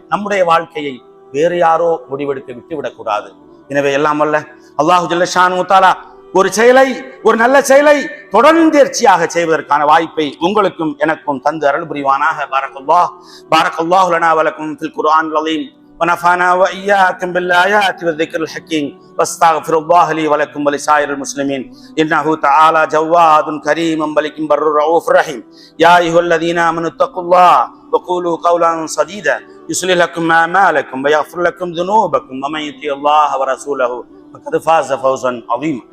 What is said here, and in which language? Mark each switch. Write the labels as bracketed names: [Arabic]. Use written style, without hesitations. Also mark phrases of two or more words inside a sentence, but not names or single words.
[Tamil] நம்முடைய வாழ்க்கையை வேறு யாரோ முடிவெடுக்க விட்டுவிடக் கூடாது. எனவே எல்லாம் வல்ல [Arabic] الله جل شأنه تعالى [Tamil] ஒரு செயலை, ஒரு நல்ல செயலை தொடர்ந்தேர்ச்சியாக செய்வதற்கான வாய்ப்பை உங்களுக்கும் எனக்கும் தந்து அருள் புரிவானாக. [Arabic] بارك الله لنا ولكم في القرآن العظيم ونفعنا وإياكم بالآيات والذكر الحكيم واستغفر الله لي ولكم ولسائر المسلمين إنه تعالى جواد كريم ملك بر رؤوف رحيم. يا أيها الذين آمنوا اتقوا الله وقولوا قولا سديدا يصلح لكم أعمالكم ويغفر لكم ذنوبكم ومن يطع الله ورسوله فقد فاز فوزا عظيما.